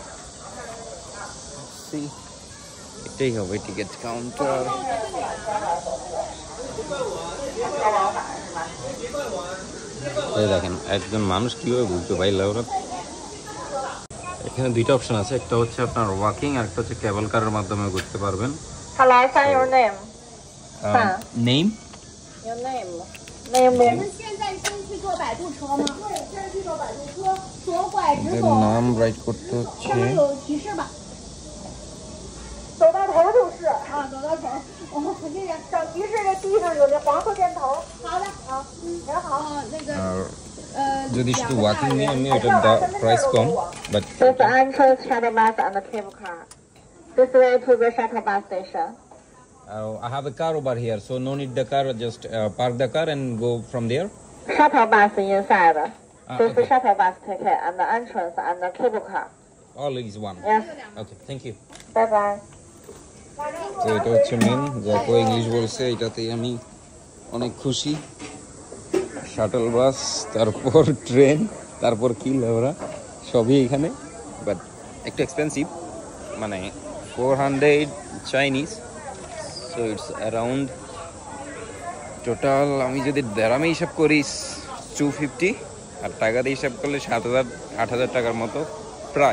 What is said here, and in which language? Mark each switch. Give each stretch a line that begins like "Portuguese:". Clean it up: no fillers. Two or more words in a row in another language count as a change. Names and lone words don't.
Bangla: এটাই হবে টিকিট কাউন্টার। দেখেন একজন মানুষ কিভাবে বুঝতে পারলো ওরা। এখানে দুইটা অপশন আছে, একটা হচ্ছে আপনার ওয়াকিং আর একটা হচ্ছে কেবল কারের মাধ্যমে ঘুরতে পারবেন।
English: Your name.
Bangla: নেম
English: Your name. Name.
Bangla: নাম রাইট করতে হচ্ছে।
Chinese: 走到头就是啊，走到头。我们附近人找提示的地上有那黄色箭头。好的，好，您好。那个
Bangla: যদি শুধু ওয়াকিং নিয়ে আমি ওটার প্রাইস কম, বাট
English: This entrance shuttle bus and the cable car. This way to the shuttle bus station. I have a car over here, so no need the car, just park the car and go from there. Shuttle bus inside. This okay. is shuttle bus ticket and the entrance and the cable car. All is one. Yes. Okay, thank you. Bye bye.
Bangla: তো এটা হচ্ছে মেন, যাকে ইংলিশ বলছে, এটাতেই আমি অনেক খুশি। শাটল বাস, তারপর ট্রেন, তারপর কি লেবরা সবই এখানে, বাট একটু এক্সপেন্সিভ, মানে 400 চাইনিজ,
English: so it's around total
Bangla: আমি যদি দেরামে হিসাব করি 250, আর টাকা দিয়ে হিসাব করলে 7,000-8,000 টাকার মতো প্রায়।